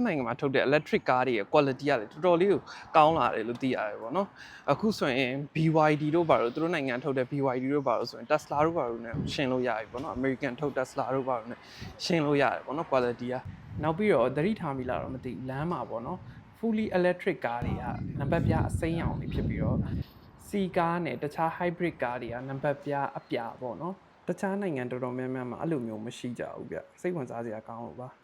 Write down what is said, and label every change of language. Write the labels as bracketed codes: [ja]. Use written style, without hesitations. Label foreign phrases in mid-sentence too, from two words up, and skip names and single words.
[my] နိုင်ငံမှာထုတ်တဲ့ [en] electric car [my] တွေရဲ့ quality ကလည်းတော်တော်လေးကိုကောင်းလာတယ်လို့သိရတယ်ပေါ့နော်အခုဆိုရင် BYD တို့ဘာလို့သူတို့နိုင်ငံထုတ်တဲ့ BYD တို့ဘာလို့ဆိုရင် Tesla တို့ဘာလို့ ਨੇ ရှင်းလို့ရပြီပေါ့နော် American ထုတ် Tesla တို့ဘာလို့ ਨੇ ရှင်းလို့ရတယ်ပေါ့နော် quality ကနောက်ပြီးတော့သတိထားမိလားတော့မသိဘူးလမ်းမှာပေါ့နော် [en] fully electric car [my] တွေကနံပါတ်ပြအစိမ်းရောင်တွေဖြစ်ပြီးတော့ [en] C car [my] နဲ့တခြား [en] hybrid car [my] တွေကနံပါတ်ပြအပြာပေါ့နော်တခြားနိုင်ငံတော်တော်များများမှာအဲ့လိုမျိုးမရှိကြဘူးဗျစိတ်ဝင်စားစရာကောင်းလို့ပါ